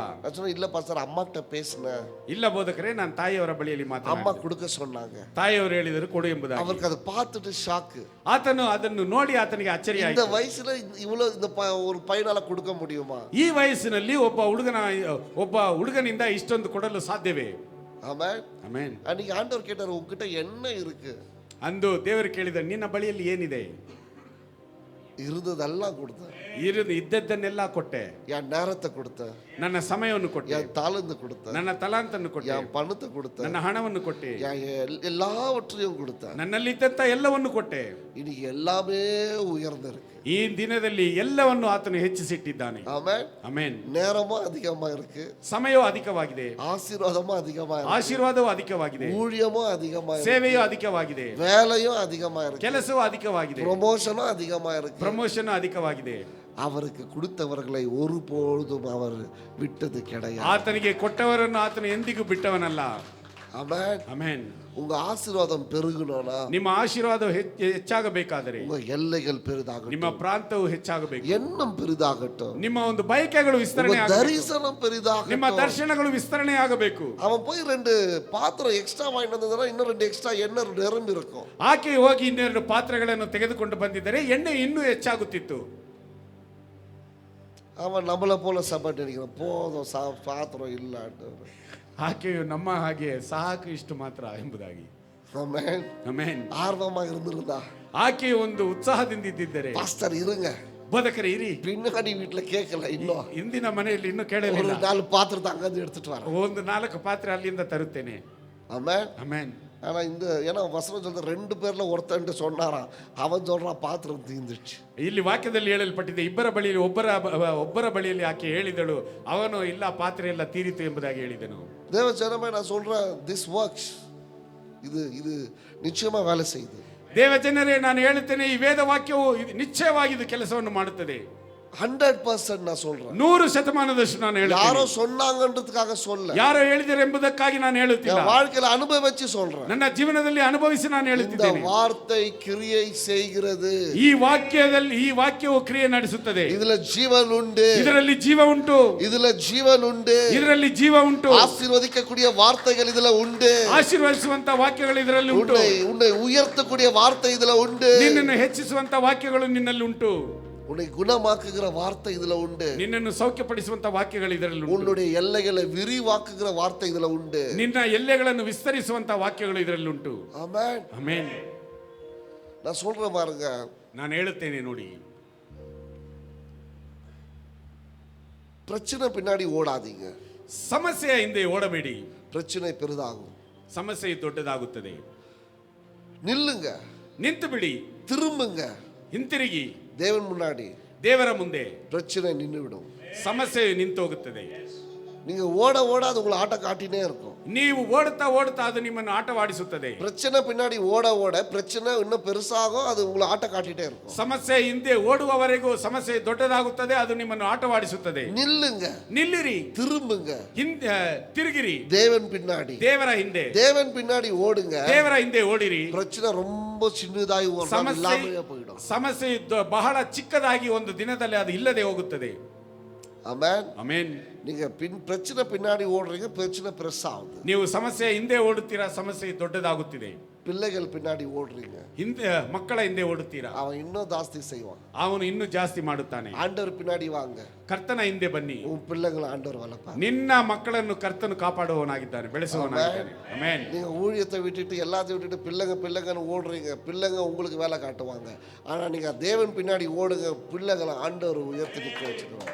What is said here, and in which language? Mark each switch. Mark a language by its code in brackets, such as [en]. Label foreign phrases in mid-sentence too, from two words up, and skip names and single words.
[ta] நான் சொன்னேன், இல்ல பாஸ்டர் அம்மா கிட்ட பேசினேன். [kn] ಇಲ್ಲ ಬೋಧಕರೇ, ನಾನು ತಾಯಿಯವರ ಬಳಿಯಲ್ಲಿ [ta] அம்மா [kn] ಮಾತಾಡಿದೆ. [ta] கொடுக்க சொன்னாங்க. [kn] ತಾಯಿಯವರು ಹೇಳಿದರು ಕೊಡು ಎಂಬುದಾಗಿ. [ta] அவருக்கு அதை பார்த்துட்டு ஷாக்கு. [kn] ಆತನು ಅದನ್ನು ನೋಡಿ ಆತನಿಗೆ ಅಚ್ಚರಿ [ta] இந்த [kn] ಆಯಿತು. [ta] வயசுல இவ்வளவு இந்த ஒரு பையனால கொடுக்க முடியுமா? [kn] ಈ ವಯಸ್ಸಿನಲ್ಲಿ ಒಬ್ಬ ಹುಡುಗನಿಂದ ಇಷ್ಟೊಂದು ಕೊಡಲು ಸಾಧ್ಯವೇ? [ta] ஆமென். [kn] ಆಮೆನ್. [ta] அன்னைக்கு ஆண்டவர் கேட்டாரு, உங்ககிட்ட என்ன இருக்கு? [kn] ಅಂದು ದೇವರು ಕೇಳಿದ, ನಿನ್ನ ಬಳಿಯಲ್ಲಿ ಏನಿದೆ? [ta] இருந்ததெல்லாம் கொடுத்தேன். [kn] ಇದ್ದದ್ದನ್ನೆಲ್ಲ ಕೊಟ್ಟೆ. [ta] என் நேரத்தை கொடுத்தேன், [kn] ನನ್ನ ಸಮಯವನ್ನು ಕೊಟ್ಟೆ, [ta] என் தாளந்து கொடுத்தேன், [kn] ನನ್ನ ತಲಾಂತನ್ನು ಕೊಟ್ಟೆ, [ta] என் பணத்தை கொடுத்தேன், [kn] ನನ್ನ ಹಣವನ್ನು ಕೊಟ್ಟೆ, [ta] எல்லாவற்றையும் கொடுத்தேன். [kn] ನನ್ನಲ್ಲಿದ್ದಂತ ಎಲ್ಲವನ್ನು ಕೊಟ್ಟೆ. [ta] இன்னைக்கு எல்லாமே உயர்ந்திருக்கு. [kn] ಈ ದಿನದಲ್ಲಿ ಎಲ್ಲವನ್ನು ಆತನು ಹೆಚ್ಚಿಸಿಟ್ಟಿದ್ದಾನೆ. [ta] ஆமென். [kn] ಆಮೆನ್. [ta] நேரமும் அதிகமா இருக்கு, [kn] ಸಮಯವೂ ಅಧಿಕವಾಗಿದೆ, [ta] ஆசீர்வாதமும் அதிகமா இருக்கு, [kn] ಆಶೀರ್ವಾದವೂ ಅಧಿಕವಾಗಿದೆ, [ta] ஊழியமும் அதிகமா இருக்கு, [kn] ಸೇವೆಯೂ ಅಧಿಕವಾಗಿದೆ, [ta] வேலையும் அதிகமா இருக்கு, [kn] ಕೆಲಸವೂ ಅಧಿಕವಾಗಿದೆ, [ta] ப்ரமோஷனும் அதிகமா இருக்கு. [kn] ಪ್ರಮೋಷನ್ ಅಧಿಕವಾಗಿದೆ. [ta] அவருக்கு கொடுத்தவர்களை ஒருபொழுதும் அவர் விட்டது கிடையாது. [kn] ಆತನಿಗೆ ಕೊಟ್ಟವರನ್ನು ಆತನು ಎಂದಿಗೂ ಬಿಟ್ಟವನಲ್ಲ. [ta] ஆமென். [kn] ಆಮೆನ್. [ta] உங்க ஆசீர்வாதம் பெருகணும்னா, [kn] ನಿಮ್ಮ ಆಶೀರ್ವಾದ ಹೆಚ್ಚಾಗಬೇಕಾದರೆ, [ta] உங்க எல்லைகள் பெரிதாகட்டும், [kn] ನಿಮ್ಮ ಪ್ರಾಂತವು ಹೆಚ್ಚಾಗಬೇಕು, [ta] எண்ணம் பெரிதாகட்டும், [kn] ನಿಮ್ಮ ಒಂದು ಬಯಕೆಗಳು ವಿಸ್ತರಣೆ [ta] உங்க [kn] ಆಗಬೇಕು, [ta] தரிசனம் பெரிதாகட்டும். [kn] ನಿಮ್ಮ ದರ್ಶನಗಳು ವಿಸ್ತರಣೆ ಆಗಬೇಕು. [ta] அவன் போய் 2 பாத்திரம் எக்ஸ்ட்ரா வாங்கிட்டு வந்ததுன்னா இன்னும் 2 எக்ஸ்ட்ರಾ எண்ணெய் நிரம்பி இருக்கும். [kn] ಆಕೆ ಹೋಗಿ ಇನ್ನೆರಡು ಪಾತ್ರೆಗಳನ್ನು ತೆಗೆದುಕೊಂಡು ಬಂದಿದ್ದರೆ ಎಣ್ಣೆ ಇನ್ನೂ ಹೆಚ್ಚಾಗುತ್ತಿತ್ತು. [ta] அவன் நம்மளை போல சப்பாட்டி அடிக்கிறான், போதும் பாத்திரம் இல்லாட்டு. [kn] ಆಕೆಯು ನಮ್ಮ ಹಾಗೆ ಸಾಕು ಇಷ್ಟು ಮಾತ್ರ ಎಂಬುದಾಗಿ. [ta] ஆமென். [kn] ಆಮೆನ್. [ta] ஆர்வமா இருந்திருந்தா, [kn] ಆಕೆಯು ಒಂದು ಉತ್ಸಾಹದಿಂದ ಇದ್ದಿದ್ದರೆ, [ta] பாஸ்டர் இருங்க, [kn] ಬೋಧಕರೇ ಇರಿ, [ta] பின்னாடி வீட்டுல கேட்கல, இன்னும் [kn] ಇಂದಿನ ಮನೆಯಲ್ಲಿ ಇನ್ನೂ [ta] ஒரு [kn] ಕೇಳಲಿಲ್ಲ, [ta] 4 பாத்திரத்தை அங்கிருந்து எடுத்துட்டு வரேன். [kn] ಒಂದು 4 ಪಾತ್ರೆ ಅಲ್ಲಿಂದ ತರುತ್ತೇನೆ. [ta] ஆமென். [kn] ಆಮೆನ್. [ta] ஆனா ஏன்னா வசனம் சொல்ற 2 பேர்ல ஒருத்தன்ட்டு சொன்னாராம், அவன் சொல்றான் பாத்திரம் தீந்துச்சு. [kn] ಇಲ್ಲಿ ವಾಕ್ಯದಲ್ಲಿ ಹೇಳಲ್ಪಟ್ಟಿದೆ, ಇಬ್ಬರ ಬಳಿಯಲ್ಲಿ ಒಬ್ಬರ ಬಳಿಯಲ್ಲಿ ಆಕೆ ಹೇಳಿದಳು, ಅವನು ಇಲ್ಲ ಪಾತ್ರೆ ಎಲ್ಲ ತೀರಿತು ಎಂಬುದಾಗಿ ಹೇಳಿದನು. [ta] தேவ ஜனமே, நான் சொல்றேன், [en] this works, [ta] இது நிச்சயமா வேலை செய்யுது. [kn] ದೇವ ಜನರೇ, ನಾನು ಹೇಳುತ್ತೇನೆ, ಈ ವೇದ ವಾಕ್ಯವು ನಿಶ್ಚಯವಾಗಿ ಇದು ಕೆಲಸವನ್ನು ಮಾಡುತ್ತದೆ. [ta] 100% நான் சொல்றேன். [kn] 100% ನಾನು ಹೇಳುತ್ತೇನೆ. [ta] யாரோ சொன்னாங்கன்றதுக்காக சொல்ல, [kn] ಯಾರೋ ಹೇಳಿದರೆ ಎಂಬುದಕ್ಕಾಗಿ ನಾನು ಹೇಳುತ್ತಿಲ್ಲ. [ta] என் வாழ்க்கையில அனுபவிச்சு சொல்றேன். [kn] ನನ್ನ ಜೀವನದಲ್ಲಿ ಅನುಭವಿಸಿ ನಾನು [ta] இந்த [kn] ಹೇಳುತ್ತಿದ್ದೇನೆ. [ta] வார்த்தை கிரியை செய்கிறது. [kn] ಈ ವಾಕ್ಯವು ಕ್ರಿಯೆ ನಡೆಸುತ್ತದೆ. [ta] இதுல ஜீவன் உண்டு. [kn] ಇದರಲ್ಲಿ ಜೀವ ಉಂಟು. [ta] இதுல ஜீவன் உண்டு. [kn] ಇದರಲ್ಲಿ ಜೀವ ಉಂಟು. [ta] ஆசீர்வதிக்கக்கூடிய வார்த்தைகள் இதுல உண்டு. [kn] ಆಶೀರ್ವದಿಸುವಂತ ವಾಕ್ಯಗಳು ಇದರಲ್ಲಿ ಉಂಟು. [ta] உன்னை உயர்த்தக்கூடிய வார்த்தை இதுல உண்டு. [kn] ನಿನ್ನನ್ನು ಹೆಚ್ಚಿಸುವಂತ ವಾಕ್ಯಗಳು ನಿನ್ನಲ್ಲಿ ಉಂಟು. [ta] உன்னை குணமாக்குகிற வார்த்தை இதுல உண்டு. [kn] ನಿನ್ನನ್ನು ಸೌಖ್ಯಪಡಿಸುವಂತ ವಾಕ್ಯಗಳು ಇದರಲ್ಲಿ ಉಂಟು. [ta] உன்னுடைய எல்லைகளை விரிவாக்குகிற வார்த்தை இதுல உண்டு. [kn] ನಿನ್ನ ಎಲ್ಲೆಗಳನ್ನು ವಿಸ್ತರಿಸುವಂತ ವಾಕ್ಯಗಳು ಇದರಲ್ಲಿ ಉಂಟು. [ta] ஆமென். [kn] ಆಮೆನ್. [ta] நான் சொல்றேன் பாருங்க, [kn] ನಾನು ಹೇಳುತ್ತೇನೆ ನೋಡಿ, [ta] பிரச்சனை பின்னாடி ஓடாதீங்க. [kn] ಸಮಸ್ಯೆಯ ಹಿಂದೆ ಓಡಬೇಡಿ. [ta] பிரச்சனை பெரிதாகும். [kn] ಸಮಸ್ಯೆ ದೊಡ್ಡದಾಗುತ್ತದೆ. [ta] நில்லுங்க, [kn] ನಿಂತು ಬಿಡಿ, [ta] திரும்புங்க. [kn] ಹಿಂತಿರುಗಿ [ta] தேவன் முன்னாடி [kn] ದೇವರ ಮುಂದೆ [ta] பிரச்சனை நின்று விடும். [kn] ಸಮಸ್ಯೆಯು ನಿಂತು ಹೋಗುತ್ತದೆ. [ta] நீங்க ஓட ஓட அது உங்களை ஆட்ட காட்டினே இருக்கும். [kn] ನೀವು ಓಡುತ್ತಾ ಓಡುತ್ತಾ ಅದು ನಿಮ್ಮನ್ನು ಆಟವಾಡಿಸುತ್ತದೆ. [ta] பிரச்சனை பின்னாடி ஓட ஓட பிரச்சனை இன்னும் பெருசாகும், அது உங்களை ஆட்ட காட்டிட்டே இருக்கும். [kn] ಸಮಸ್ಯೆ ಹಿಂದೆ ಓಡುವವರೆಗೂ ಸಮಸ್ಯೆ ದೊಡ್ಡದಾಗುತ್ತದೆ, ಅದು ನಿಮ್ಮನ್ನು ಆಟವಾಡಿಸುತ್ತದೆ. [ta] நில்லுங்க, [kn] ನಿಲ್ಲಿರಿ, [ta] திரும்புங்க, [kn] ತಿರುಗಿರಿ [ta] தேவன் பின்னாடி. [kn] ದೇವರ ಹಿಂದೆ, [ta] தேவன் பின்னாடி ஓடுங்க. [kn] ದೇವರ ಹಿಂದೆ ಓಡಿರಿ. [ta] பிரச்சனை ரொம்ப சின்னதாகி ஒரு நாள் இல்லாமலே போயிடும். [kn] ಸಮಸ್ಯೆ ಬಹಳ ಚಿಕ್ಕದಾಗಿ ಒಂದು ದಿನದಲ್ಲಿ ಅದು ಇಲ್ಲದೆ ಹೋಗುತ್ತದೆ. [ta] ஆமென். [kn] ಆಮೆನ್. [ta] நீங்க பிரச்சனை பின்னாடி ஓடுறீங்க, பிரச்சனை பெருசாகுது. [kn] ನೀವು ಸಮಸ್ಯೆ ಹಿಂದೆ ಓಡುತ್ತೀರಾ, ಸಮಸ್ಯೆ ದೊಡ್ಡದಾಗುತ್ತಿದೆ. [ta] பிள்ளைகள் பின்னாடி ஓடுறீங்க, [kn] ಹಿಂದೆ ಮಕ್ಕಳ ಹಿಂದೆ ಓಡುತ್ತೀರಾ, [ta] அவன் இன்னும் ஜாஸ்தி செய்வான். [kn] ಅವನು ಇನ್ನೂ ಜಾಸ್ತಿ ಮಾಡುತ್ತಾನೆ. [ta] ஆண்டவர் பின்னாடி வாங்க, [kn] ಕರ್ತನ ಹಿಂದೆ ಬನ್ನಿ. [ta] உன் பிள்ளைகளை ஆண்டவர் வளர்ப்பார். [kn] ನಿನ್ನ ಮಕ್ಕಳನ್ನು ಕರ್ತನು ಕಾಪಾಡುವವನಾಗಿದ್ದಾನೆ, ಬೆಳೆಸುವವನಾಗಿದ್ದಾನೆ. ಆಮೆನ್. [ta] நீங்க ஊழியத்தை விட்டுட்டு எல்லாத்தையும் விட்டுட்டு பிள்ளைங்கன்னு ஓடுறீங்க, பிள்ளைங்க உங்களுக்கு வேலை காட்டுவாங்க. ஆனா நீங்க தேவன் பின்னாடி ஓடுங்க, பிள்ளைகளை ஆண்டவர் உயர்த்தி நிற்க வச்சுக்குவாங்க.